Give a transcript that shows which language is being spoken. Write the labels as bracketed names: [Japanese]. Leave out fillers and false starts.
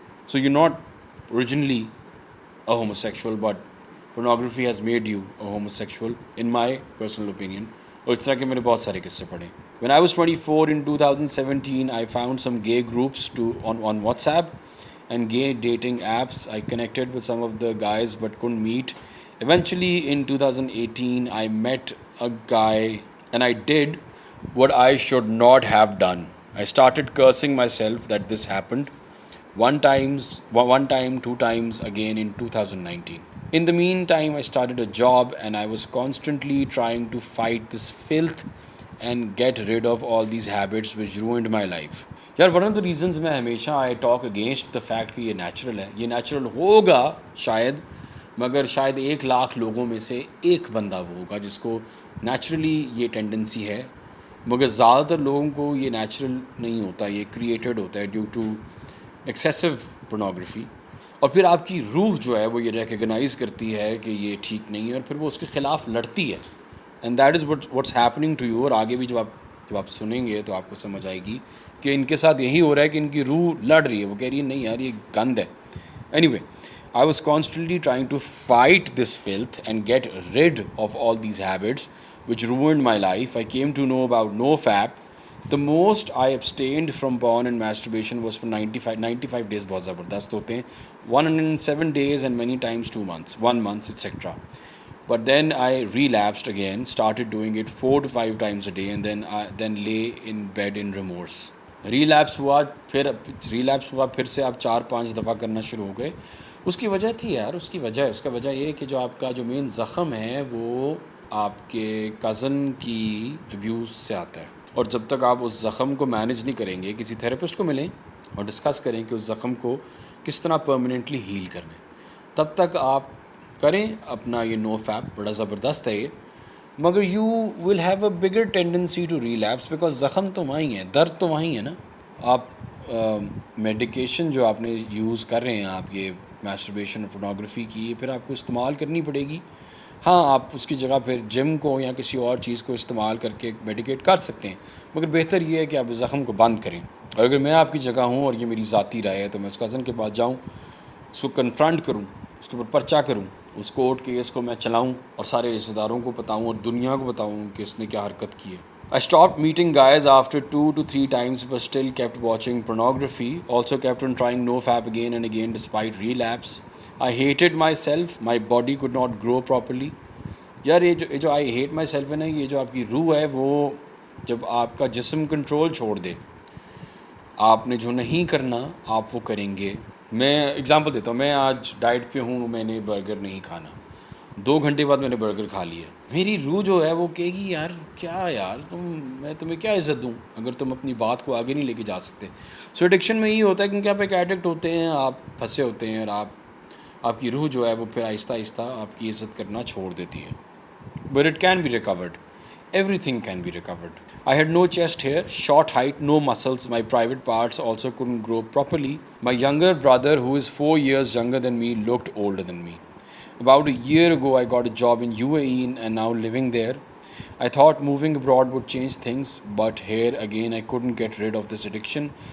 [English] So you not originally a homosexual, but pornography has made you a homosexual in my personal opinion. [Urdu] اور اس طرح کے میں نے بہت سارے قصے پڑھے. [English] When I was 24 in 2017, I found some gay groups on WhatsApp and gay dating apps. I connected with some of the guys but couldn't meet. Eventually in 2018, I met a guy and I did what I should not have done. I started cursing myself that this happened. One time, 2 times again in 2019. In the meantime, I started a job and I was constantly trying to fight this filth and get rid of all these habits which ruined my life. [Urdu] یار [English] one of the reasons [Urdu] میں ہمیشہ [English] I talk against the fact [Urdu] کہ یہ natural ہے, یہ natural ہوگا شاید, مگر شاید 1,00,000 لوگوں میں سے ایک بندہ وہ ہوگا جس کو نیچرلی یہ ٹینڈنسی ہے, مگر زیادہ تر لوگوں کو یہ نیچرل نہیں ہوتا, یہ کریٹڈ ہوتا ہے [English] Due to excessive pornography. [Urdu] اور پھر آپ کی روح جو ہے وہ یہ ریکگنائز کرتی ہے کہ یہ ٹھیک نہیں ہے اور پھر وہ اس کے خلاف لڑتی ہے, [English] And that is what's happening to you. [Urdu] اور آگے بھی جب آپ سنیں گے تو آپ کو سمجھ آئے گی کہ ان کے ساتھ یہی ہو رہا ہے کہ ان کی روح لڑ رہی ہے, وہ کہہ رہی ہے نہیں یار یہ گند ہے. [English] Anyway, I was constantly trying to fight this filth and get rid of all these habits which ruined my life. I came to know about NoFap. The most I abstained from porn and masturbation was for 95 days. [Urdu] بہت زبردست ہوتے ہیں, [English] 107 days and many times 2 months, 1 month, etc. But then I relapsed again, started doing it 4 to 5 times a day and then lay in bed in remorse. [Urdu] Relapse ہوا پھر سے آپ 4-5 دفعہ کرنا شروع ہو گئے. اس کی وجہ تھی یار, اس کا وجہ یہ کہ جو آپ کا جو مین زخم ہے وہ آپ کے کزن کی ابیوز سے آتا ہے, اور جب تک آپ اس زخم کو مینیج نہیں کریں گے, کسی تھیراپسٹ کو ملیں اور ڈسکس کریں کہ اس زخم کو کس طرح پرماننٹلی ہیل کرنا ہے, تب تک آپ کریں اپنا یہ نو فیپ. بڑا زبردست ہے یہ, مگر [English] you will have a bigger tendency to relapse [Urdu] because زخم تو وہیں ہے, درد تو وہیں ہے نا. آپ میڈیکیشن جو آپ نے یوز کر رہے ہیں, آپ یہ میسٹربیشن اور پورنوگرافی کی, پھر آپ کو استعمال کرنی پڑے گی. ہاں آپ اس کی جگہ پھر جم کو یا کسی اور چیز کو استعمال کر کے میڈیکیٹ کر سکتے ہیں, مگر بہتر یہ ہے کہ آپ اس زخم کو بند کریں. اور اگر میں آپ کی جگہ ہوں اور یہ میری ذاتی رائے ہے تو میں اس کزن کے پاس جاؤں, اس کو کنفرنٹ کروں, اس کے اوپر پرچہ کروں, اس کورٹ کیس کو میں چلاؤں اور سارے رشتہ داروں کو بتاؤں اور دنیا کو بتاؤں کہ اس نے کیا حرکت کی ہے. [English] I stopped meeting guys after 2 to 3 times but still kept watching pornography. Also kept on trying NoFap again and again despite relapse. I hated myself. My body could not grow properly. [Urdu] یار یہ جو [English] I hate myself [Urdu] ہے نا, یہ جو آپ کی روح ہے وہ جب آپ کا جسم کنٹرول چھوڑ دے, آپ نے جو نہیں کرنا آپ وہ کریں گے. میں اگزامپل دیتا ہوں, میں آج ڈائٹ پہ ہوں, میں نے برگر نہیں کھانا, 2 گھنٹے بعد میں نے برگر کھا لیا, میری روح جو ہے وہ کہے گی یار کیا یار میں تمہیں کیا عزت دوں اگر تم اپنی بات کو آگے نہیں لے کے جا سکتے. سو ایڈکشن میں یہی ہوتا ہے کیونکہ آپ ایک ایڈکٹ ہوتے ہیں, آپ پھنسے ہوتے ہیں, اور آپ کی روح جو ہے وہ پھر آہستہ آہستہ آپ کی عزت کرنا چھوڑ دیتی ہے. [English] But it can be recovered, everything can be recovered. I had no chest hair, short height, no muscles. My private parts also couldn't grow properly. My younger brother, who is 4 years younger than me, looked older than me. About a year ago, I got a job in UAE and now living there. I thought moving abroad would change things, but here again, I couldn't get rid of this addiction.